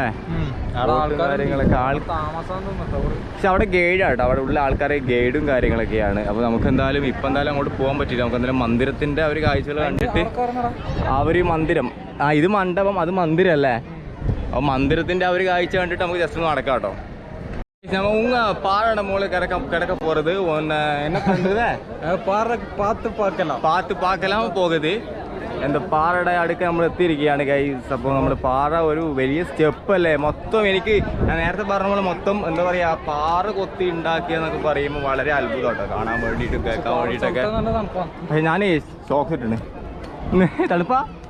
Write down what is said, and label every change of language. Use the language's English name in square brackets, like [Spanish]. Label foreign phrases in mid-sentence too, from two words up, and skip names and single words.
[Malayalam] കാര്യങ്ങളൊക്കെ പക്ഷെ അവിടെ ഗൈഡാട്ടോ, അവിടെ ഉള്ള ആൾക്കാരെ ഗൈഡും കാര്യങ്ങളൊക്കെയാണ്. അപ്പോൾ നമുക്ക് എന്തായാലും ഇപ്പം എന്തായാലും അങ്ങോട്ട് പോകാൻ പറ്റില്ല. നമുക്ക് എന്തായാലും മന്ദിരത്തിൻ്റെ ഒരു കാഴ്ചകൾ കണ്ടിട്ട് ആ ഒരു മന്ദിരം, ഇത് മണ്ഡപം അത് മന്ദിരം അല്ലേ, അപ്പോൾ മന്ദിരത്തിൻ്റെ ആ ഒരു കാഴ്ച കണ്ടിട്ട് നമുക്ക് ജസ്റ്റ് ഒന്ന് നടക്കാം കേട്ടോ. [Tamil] உங்க பாறையோட மூளை கிடக்க போறது என்ன பண்றது? பாறை பார்த்து பார்க்கலாம் போகுது. [Malayalam] എന്താ പാറയുടെ അടുക്ക് നമ്മൾ എത്തിയിരിക്കുകയാണ് ഗൈസ്. അപ്പോൾ നമ്മൾ പാറ ഒരു വലിയ സ്റ്റെപ്പ് അല്ലേ മൊത്തം. എനിക്ക് ഞാൻ നേരത്തെ പറഞ്ഞ പോലെ മൊത്തം എന്താ പറയുക, പാറ കൊത്തി ഉണ്ടാക്കിയെന്നൊക്കെ പറയുമ്പോൾ വളരെ അത്ഭുതം കേട്ടോ, കാണാൻ വേണ്ടിയിട്ടും കേൾക്കാൻ വേണ്ടിയിട്ടൊക്കെ. പക്ഷേ ഞാൻ ഷോക്ക് ഇട്ടുണ്ട്. തണുപ്പാ